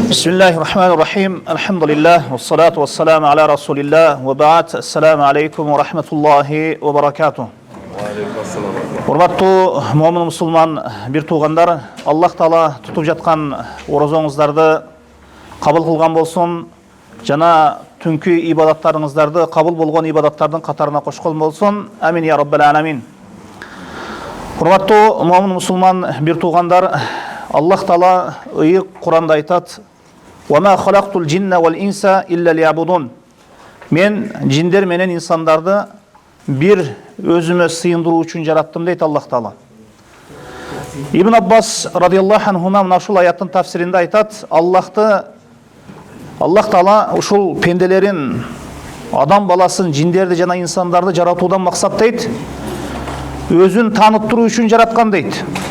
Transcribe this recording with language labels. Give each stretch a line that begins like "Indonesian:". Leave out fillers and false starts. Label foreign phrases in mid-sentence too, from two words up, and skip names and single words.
Arabic: بسم الله الرحمن الرحيم. الحمد لله. والصلاة والسلام على رسول الله. وبعد. السلام عليكم ورحمة الله وبركاته.
Kyrgyz: Урматтуу момун мусулман бир туугандар, Аллах Таала тутуп жаткан орозоңуздарды кабыл кылган болсун, жана түнкү ибадаттарыңыздарды кабыл болгон ибадаттардын катарына кошкон болсун.
Arabic: آمين يا رب العالمين.
Kyrgyz: Урматтуу момун мусулман бир туугандар, Аллах Таала ыйык Куранда айтат:
Arabic: "وما خلقت الجن والإنس إلا ليعبدون."
Kyrgyz: Мен жиндер менен инсандарды бир өзүмө сыйындыруу үчүн жараттым дейт Аллах Таала. Ибн Аббас
Arabic: رضي الله عنهما
Kyrgyz: мына ушул аяттын тафсиринде айтат: Аллах Таала ушул пенделерин, адам баласын, жиндерди жана инсандарды жаратуудан максат дейт, өзүн тааныттыруу үчүн жараткан дейт.